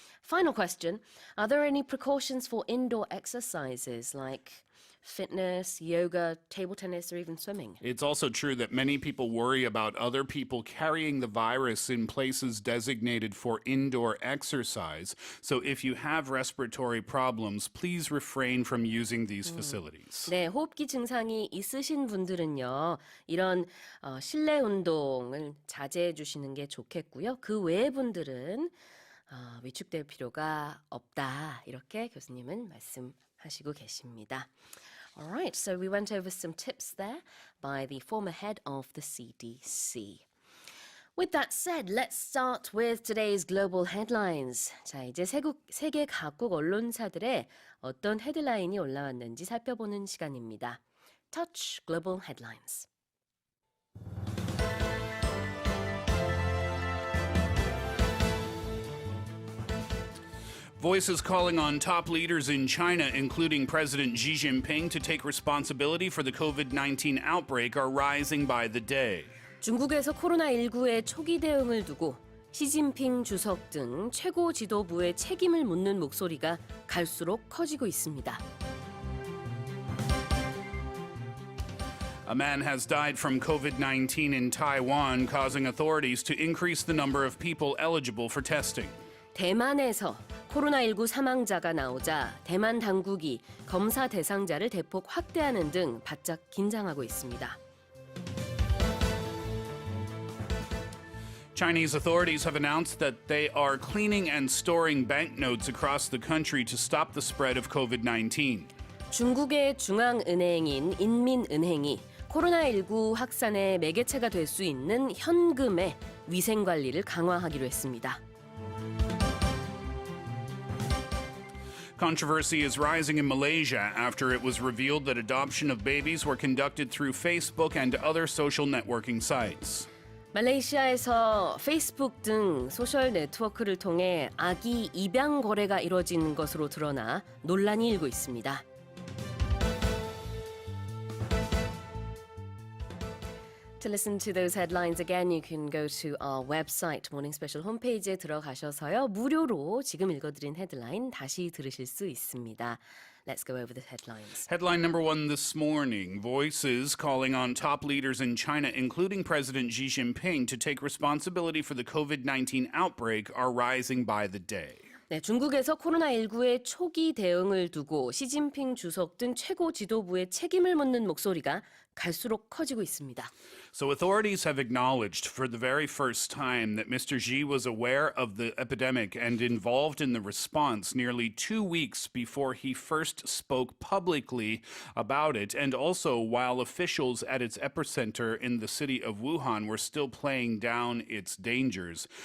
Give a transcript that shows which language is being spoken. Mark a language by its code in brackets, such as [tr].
[en] Final question. Are there any precautions for indoor exercises like fitness, yoga, table tennis, or even swimming? It's also true that many people worry about other people carrying the virus in places designated for indoor exercise. So if you have respiratory problems, please refrain from using these facilities. [ko] 네, 호흡기 증상이 있으신 분들은요, 이런 실내 운동을 자제해 주시는 게 좋겠고요. 그 외의 분들은 위축될 필요가 없다. 이렇게 교수님은 말씀하시고 계십니다. [en] All right, so we went over some tips there by the former head of the CDC. With that said, let's start with today's global headlines. [ko] 자, 이제 세계 각국 언론사들의 어떤 헤드라인이 올라왔는지 살펴보는 시간입니다. [en] Touch Global Headlines. Voices calling on top leaders in China, including President Xi Jinping, to take responsibility for the COVID-19 outbreak are rising by the day. [ko] 중국에서 코로나19의 초기 대응을 두고 시진핑 주석 등 최고 지도부의 책임을 묻는 목소리가 갈수록 커지고 있습니다. [en] A man has died from COVID-19 in Taiwan, causing authorities to increase the number of people eligible for testing. [ko] 대만에서 코로나19 사망자가 나오자 대만 당국이 검사 대상자를 대폭 확대하는 등 바짝 긴장하고 있습니다. [en] Chinese authorities have announced that they are cleaning and storing banknotes across the country to stop the spread of COVID-19. [ko] 중국의 중앙은행인 인민은행이 코로나19 확산의 매개체가 될 수 있는 현금의 위생 관리를 강화하기로 했습니다. [en] Controversy is rising in Malaysia after it was revealed that adoption of babies were conducted through Facebook and other social networking sites. [ko] 말레이시아에서 페이스북 등 소셜 네트워크를 통해 아기 입양 거래가 이뤄진 것으로 드러나 논란이 일고 있습니다. [en] To listen to those headlines again, you can go to our website, Morning Special [ko] 홈페이지에 들어가셔서요. 무료로 지금 읽어드린 헤드라인 다시 들으실 수 있습니다. [en] Let's go over the headlines. Headline number one this morning. Voices calling on top leaders in China, including President Xi Jinping, to take responsibility for the COVID-19 outbreak are rising by the day. [ko] 네, 중국에서 코로나19의 초기 대응을 두고 시진핑 주석 등 최고 지도부의 책임을 묻는 목소리가 갈수록 커지고 있습니다. [en] So authorities have acknowledged for the very first time that Mr. Xi was aware of the epidemic and involved in the response nearly 2 weeks before he first spoke publicly about it, and also while officials at its epicenter in the city of Wuhan were still playing down its dangers.